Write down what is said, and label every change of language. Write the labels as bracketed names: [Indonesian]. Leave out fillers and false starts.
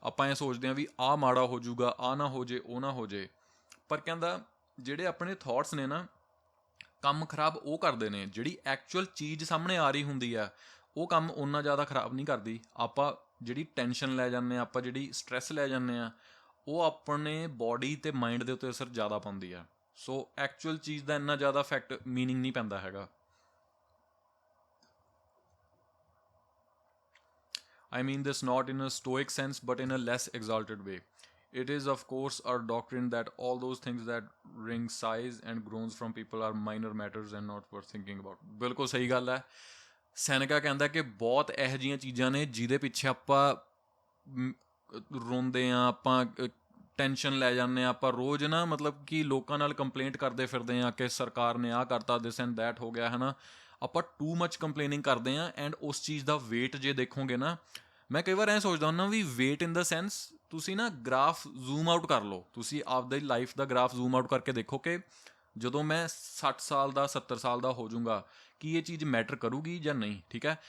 [Punjabi] ਆਪਾਂ ਇਹ ਸੋਚਦੇ ਹਾਂ ਵੀ ਆਹ ਮਾੜਾ ਹੋ ਜਾਊਗਾ, ਆਹ ਨਾ ਹੋ ਜੇ, ਉਹ ਨਾ ਹੋ ਜੇ, ਪਰ ਕਹਿੰਦਾ ਜਿਹੜੇ ਆਪਣੇ ਥੋਟਸ ਨੇ ਨਾ, ਕੰਮ ਖਰਾਬ ਉਹ ਕਰਦੇ ਨੇ, ਜਿਹੜੀ ਐਕਚੁਅਲ ਚੀਜ਼ ਸਾਹਮਣੇ ਆ ਰਹੀ ਹੁੰਦੀ ਆ ਉਹ ਕੰਮ ਓਨਾ ਜ਼ਿਆਦਾ ਖਰਾਬ ਨਹੀਂ ਕਰਦੀ। ਆਪਾਂ ਜਿਹੜੀ ਟੈਨਸ਼ਨ ਲੈ ਜਾਂਦੇ ਹਾਂ, ਆਪਾਂ ਜਿਹੜੀ ਸਟਰੈਸ ਲੈ ਜਾਂਦੇ ਹਾਂ, ਉਹ ਆਪਣੇ ਬੋਡੀ ਅਤੇ ਮਾਈਂਡ ਦੇ ਉੱਤੇ ਅਸਰ ਜ਼ਿਆਦਾ ਪਾਉਂਦੀ ਆ। ਸੋ ਐਕਚੁਅਲ ਚੀਜ਼ ਦਾ ਇੰਨਾ ਜ਼ਿਆਦਾ ਇਫੈਕਟ ਮੀਨਿੰਗ ਨਹੀਂ ਪੈਂਦਾ ਹੈਗਾ। [English] I mean this not in a stoic sense, but in a less exalted way. It is, of course, our doctrine that all those things that wring sighs and groans from people are minor matters and not worth thinking about. [Punjabi] ਬਿਲਕੁਲ ਸਹੀ ਗੱਲ ਹੈ। ਸੈਨੇਕਾ ਕਹਿੰਦਾ ਕਿ ਬਹੁਤ ਇਹੋ ਜਿਹੀਆਂ ਚੀਜ਼ਾਂ ਨੇ ਜਿਹਦੇ ਪਿੱਛੇ ਆਪਾਂ ਰੋਂਦੇ ਹਾਂ, ਆਪਾਂ ਟੈਨਸ਼ਨ ਲੈ ਜਾਂਦੇ ਹਾਂ, ਆਪਾਂ ਰੋਜ਼ ਨਾ ਮਤਲਬ ਕਿ ਲੋਕਾਂ ਨਾਲ ਕੰਪਲੇਂਟ ਕਰਦੇ ਫਿਰਦੇ ਹਾਂ ਕਿ ਸਰਕਾਰ ਨੇ ਆਹ ਕਰਤਾ, [English] this and that [Punjabi] ਹੋ ਗਿਆ, ਹੈ ਨਾ। ਆਪਾਂ ਟੂ ਮੱਚ ਕੰਪਲੇਨਿੰਗ ਕਰਦੇ ਹਾਂ, ਐਂਡ ਉਸ ਚੀਜ਼ ਦਾ ਵੇਟ ਜੇ ਦੇਖੋਗੇ ਨਾ, ਮੈਂ ਕਈ ਵਾਰ ਐਂ ਸੋਚਦਾ ਹੁੰਦਾ ਵੀ [English] wait in the sense, [Punjabi] ਤੁਸੀਂ ਨਾ ਗ੍ਰਾਫ ਜ਼ੂਮ ਆਊਟ ਕਰ ਲਓ, ਤੁਸੀਂ ਆਪਦੀ ਲਾਈਫ ਦਾ ਗ੍ਰਾਫ ਜ਼ੂਮ ਆਊਟ ਕਰਕੇ ਦੇਖੋ ਕਿ ਜਦੋਂ ਮੈਂ 60 ਸਾਲ ਦਾ 70 ਸਾਲ ਦਾ ਹੋ ਜਾਊਂਗਾ, ਕੀ ਇਹ ਚੀਜ਼ ਮੈਟਰ ਕਰੂਗੀ ਜਾਂ ਨਹੀਂ, ਠੀਕ ਹੈ।